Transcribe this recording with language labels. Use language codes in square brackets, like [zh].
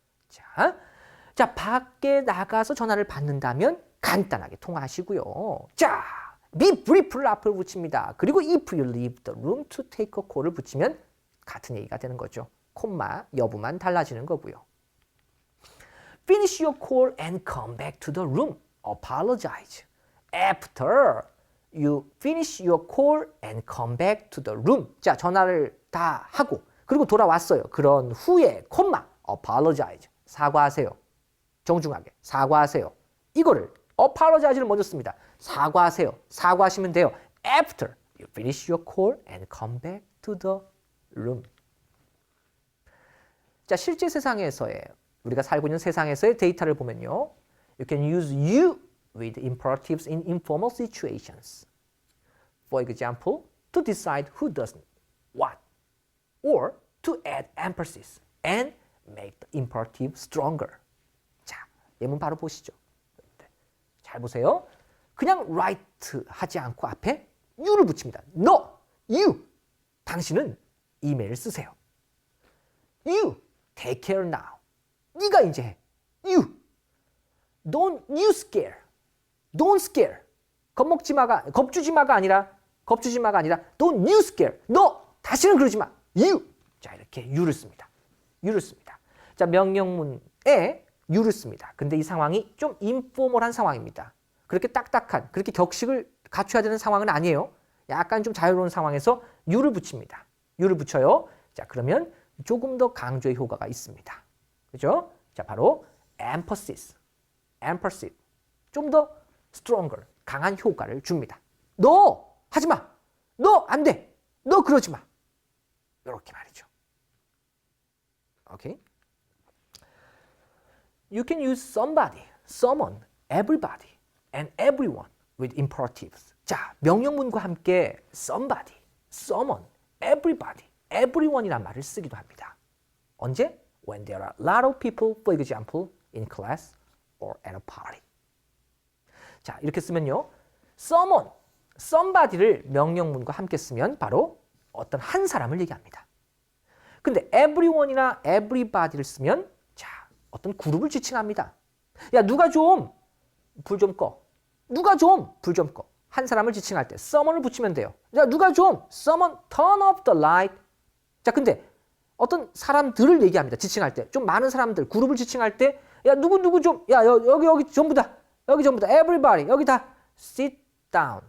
[ko] 자, 밖에 나가서 전화를 받는다면 간단하게 통화하시고요. 자, be brief를 앞을 붙입니다. 그리고 [en] if you leave the room to take a call [ko] 을 붙이면 같은 얘기가 되는 거죠. 콤마 여부만 달라지는 거고요. [en] Finish your call and come back to the room. Apologize. After you finish your call and come back to the room. [ko] 자, 전화를 다 하고 그리고 돌아왔어요. 그런 후에 apologize. 사과하세요. 정중하게 사과하세요. 이거를 apologize를 먼저 씁니다. 사과하세요. 사과하시면 돼요. [en] After you finish your call and come back to the room. [ko] 자, 실제 세상에서의 우리가 살고 있는 세상에서의 데이터를 보면요. [en] You can use you with imperatives in informal situations. For example, to decide who does what, or to add emphasis and make the imperative stronger. [ko] 자, 예문 바로 보시죠. 잘 보세요. 그냥 write 하지 않고 앞에 you를 붙입니다. [en] No, you. [ko] 당신은 이메일 쓰세요. [en] You, take care now. [ko] 네가 이제 해. [en] You. Don't you scare. Don't scare. [ko] 겁주지마가 아니라 [en] don't you scare. [ko] 너 다시는 그러지 마. You. 자, 이렇게 you를 씁니다. you를 씁니다. 자, 명령문에 you를 씁니다. 근데 이 상황이 좀 인포멀한 상황입니다. 그렇게 딱딱한, 그렇게 격식을 갖춰야 되는 상황은 아니에요. 약간 좀 자유로운 상황에서 you를 붙입니다. you를 붙여요. 자, 그러면 조금 더 강조의 효과가 있습니다. 그죠? 자, 바로 emphasis. emphasis. 좀 더 stronger. 강한 효과를 줍니다. 너 하지 마. 너 안 돼. 너 그러지 마. 이렇게 말이죠. 오케이? [en] You can use somebody, someone, everybody, and everyone with imperatives. [ko] 자, 명령문과 함께 somebody, someone, everybody, everyone이란 말을 쓰기도 합니다. 언제? [en] When there are a lot of people, for example, in class or at a party. [ko] 자, 이렇게 쓰면요. someone, somebody를 명령문과 함께 쓰면 바로 어떤 한 사람을 얘기합니다. 근데 everyone이나 everybody를 쓰면 자, 어떤 그룹을 지칭합니다. 야, 누가 좀 불 좀 꺼. 누가 좀 불 좀 꺼. 한 사람을 지칭할 때 someone을 붙이면 돼요. 자, 누가 좀 [en] someone turn off the light. [ko] 자, 근데 어떤 사람들을 얘기합니다. 지칭할 때. 좀 많은 사람들, 그룹을 지칭할 때 야, 누구 좀, 야, 여기 전부 다. 여기 전부 다. everybody. 여기 다 [en] sit down.